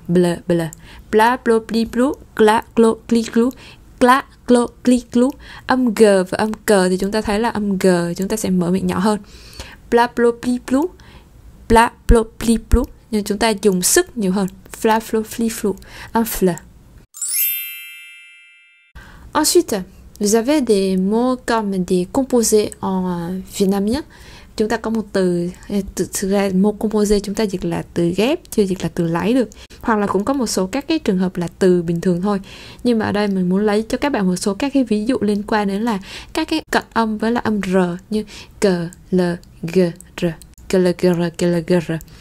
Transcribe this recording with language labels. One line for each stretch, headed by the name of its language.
French: Bl. Bla, blo, bli, blu. Gla, glo, gli, glu. Gla, glo, gli, glu.
Vietnamese: Âm g và âm c thì chúng ta thấy là âm g chúng ta sẽ mở miệng nhỏ hơn. Bla, blo, bli, blu. Bla, blo, bli, blu. Nhưng chúng ta dùng sức nhiều hơn.
French: Fla, flo, fli, flu. Un fl. Ensuite, vous avez des mots comme des composés en vietnamien.
Vietnamese: Chúng ta có một từ thực ra mot composé chúng ta dịch là từ ghép, chưa dịch là từ lấy được. Hoặc là cũng có một số các cái trường hợp là từ bình thường thôi. Nhưng mà ở đây mình muốn lấy cho các bạn một số các cái ví dụ liên quan đến là các cái cận âm với là âm r như g, l, g, r, l, g, r.